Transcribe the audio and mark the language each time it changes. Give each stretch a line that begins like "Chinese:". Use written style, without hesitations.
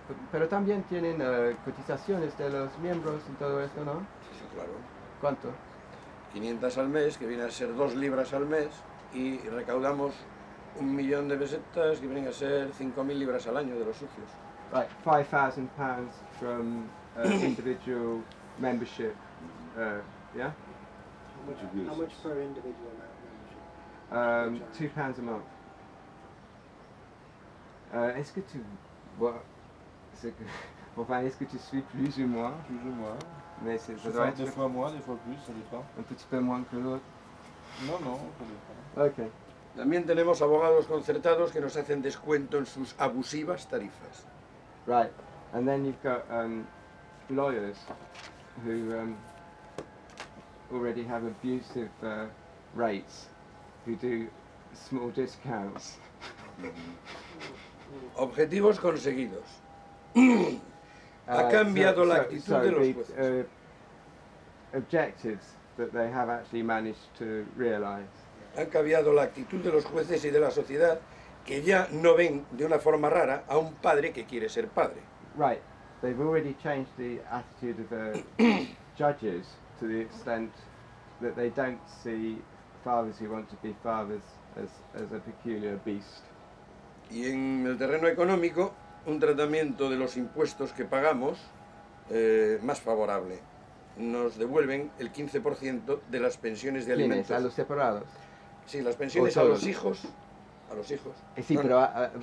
Spanish: Pero también tienen cotizaciones de los miembros y todo esto, ¿no? Sí, claro. ¿Cuánto? 500 al mes, que viene a ser 2 libras al mes, y recaudamos 1 millón de pesetas, que vienen a ser 5.000 libras al año de los socios.
English: Right, 5,000 pounds from individual membership, yeah? How much per individual membership? £2 a month.
French: Est-ce que tu... Enfin, est-ce que tu suis plus ou moins? Plus ou moins. Mais ça doit être des fois moins, des fois plus, ça dépend. Un petit peu moins que l'autre. Non, ça dépend. Ok.
Spanish: También tenemos abogados concertados que nos hacen descuento en sus abusivas tarifas.
English: Right, and then you've got lawyers who already have abusive rates, who do small discounts.
Spanish: Objetivos conseguidos. Ha cambiado la actitud de los jueces.
English: Objectives that they have actually managed to realize.
Spanish: Han cambiado la actitud de los jueces y de la sociedad, que ya no ven de una forma rara a un padre que quiere ser padre.
English: Right. They've already changed the attitude of the judges to the extent that they don't see fathers who want to be fathers as a peculiar beast.
Spanish: Y en el terreno económico, un tratamiento de los impuestos que pagamos más favorable. Nos devuelven el 15% de las pensiones de alimentos. ¿A los separados? Sí, las pensiones a los hijos. A los hijos. Sí, no, pero